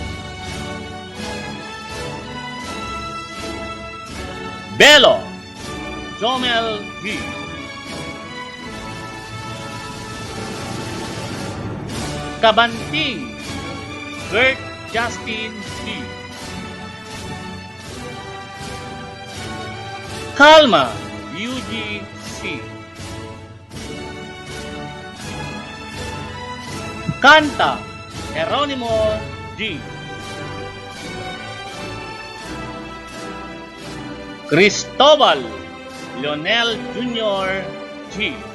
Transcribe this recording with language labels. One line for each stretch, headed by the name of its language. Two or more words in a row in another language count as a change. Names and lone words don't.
Filipino: Belo Jomel G. Kabanting Bert Justin G. Kalma Eugene C. Canta Jeronimo G. Cristobal Leonel Jr. G.